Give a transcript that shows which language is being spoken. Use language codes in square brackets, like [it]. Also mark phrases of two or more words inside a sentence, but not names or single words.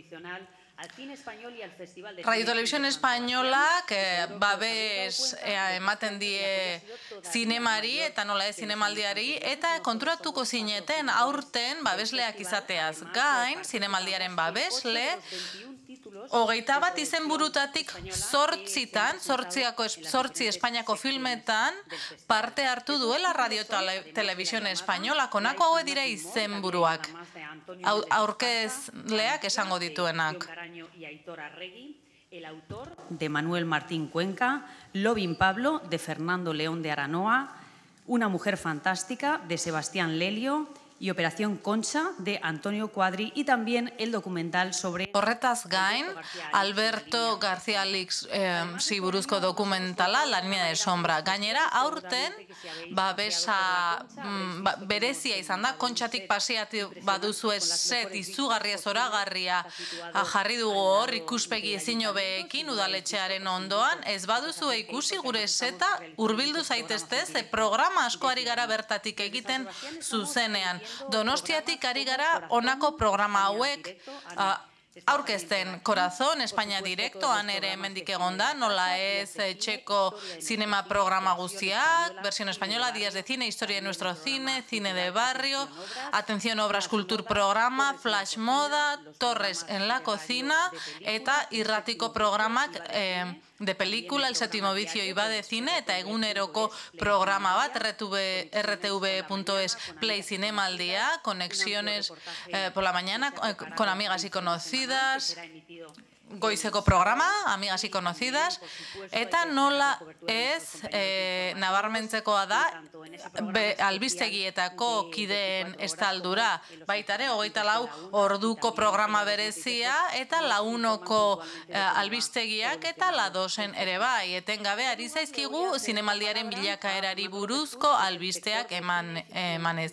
[eu] Radio Televisión Españolak babes ematen die zinemari eta nola ez zinemaldiari, eta konturatuko zineten aurten babesleak izateaz gain, zinemaldiaren babesle, 21 izenburutatik 8 Espainiako filmetan parte hartu duela Radio Televisión Española. Honako hauek dira izenburuak, aurkezleak esango dituenak. [es] El autor de Manuel Martín Cuenca, Lobin Pablo de Fernando León de Aranoa, Una mujer fantástica de Sebastián Lelio y Operación Concha de Antonio Cuadri, y también el documental sobre... [eu] Horretaz gain, Alberto García Lix buruzko dokumentala, La Niña de Sombra. Gainera, aurten, babesa berezia izan da, Kontxatik pasiatu baduzu set izugarria zoragarria jarri dugu hor, ikuspegi ezin hobeekin udaletxearen ondoan, ez baduzu ikusi gure seta hurbildu zaitezte, ze programa asko ari gara bertatik egiten zuzenean. Donostiatik ari gara honako programa hauek aurkezten. Corazón, España Directoan ere hemendik egonda, nola ez txeko zinema programa guztiak, versión española, Días de Cine, Historia de Nuestro Cine, Cine de Barrio, Atención Obras Cultur programa, Flash Moda, Torres en la Cocina, eta irratiko programak de película, El Séptimo Vicio iba de Cine, eta eguneroko programa bat, [es] rtv.es Play Cinemaldia, conexiones por la mañana, con amigas y conocidas, [eu] goizeko programa, amigas y conocidas, eta nola ez nabarmentzekoa da albistegietako kideen estaldura, baitare 24 orduko programa berezia, eta La 1ko albistegiak eta La 2en ere bai, etengabe ari zaizkigu zinemaldiaren bilakaerari buruzko albisteak emanez.